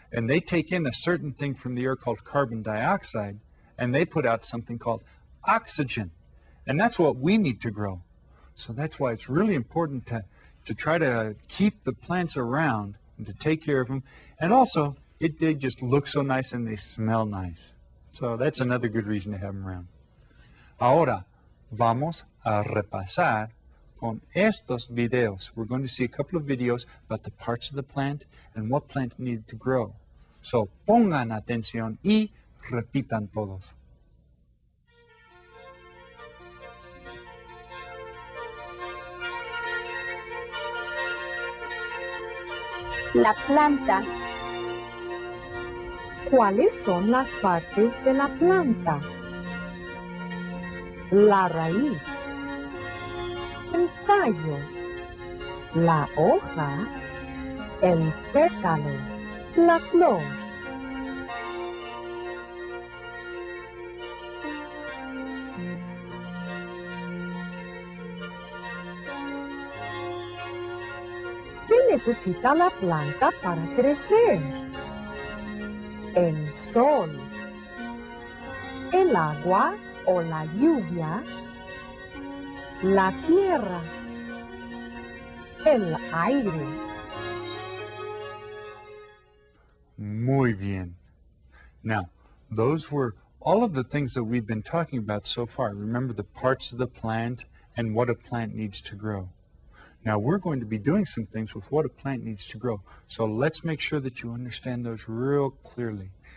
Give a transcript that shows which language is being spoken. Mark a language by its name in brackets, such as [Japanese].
[English] And they take in a certain thing from the air called carbon dioxide, and they put out something called oxygen. And that's what we need to grow. So that's why it's really important to try to keep the plants around and to take care of them. And also, They just look so nice and they smell nice. So that's another good reason to have them around. [Spanish] Ahora, vamos a repasar con estos videos. [English] We're going to see a couple of videos about the parts of the plant and what plant needed to grow. [Spanish] So pongan atención y repitan todos. La planta. ¿Cuáles son las partes de la planta? La raíz, el tallo, la hoja, el pétalo, la flor. ¿Qué necesita la planta para crecer? El sol, el agua o la lluvia, la tierra, el aire. Muy bien. [English] Now, those were all of the things that we've been talking about so far. Remember the parts of the plant and what a plant needs to grow. Now, we're going to be doing some things with what a plant needs to grow. So let's make sure that you understand those real clearly.